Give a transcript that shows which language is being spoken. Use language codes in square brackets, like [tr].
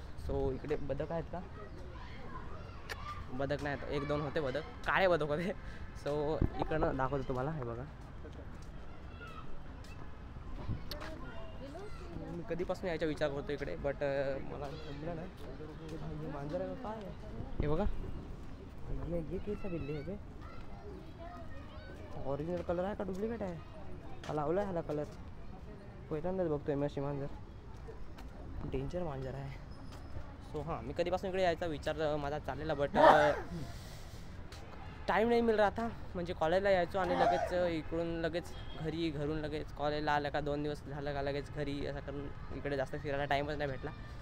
[mr] So इकडे बदक आहेत का? बदक नाही, 1-2 होते बदक, काळे बदक होते. सो इकडनं दाखवतो तुम्हाला, हे बघा मी कधीपासून यायचा विचार करतो इकडे बट मला जमलं नाही. मांजर आहे काय? हे बघा [hi] ये कैसा बिल्ली है बे? [mr] ओरिजिनल कलर आहे का डुप्लिकेट आहे? हा लावला आहे ह्याला कलर, पहिल्यांदाच बघतोय मी अशी मांजर. डेंजर मांजर आहे. सो हां मी कधीपासून इकडे यायचा विचार माझा चाललेला बट टाईम नाही मिळत आता. म्हणजे कॉलेजला यायचो आणि लगेच इकडून लगेच घरून लगेच कॉलेजला आलं का 2 दिवस झालं का लगेच घरी, असं करून इकडे जास्त फिरायला टाईमच नाही भेटला.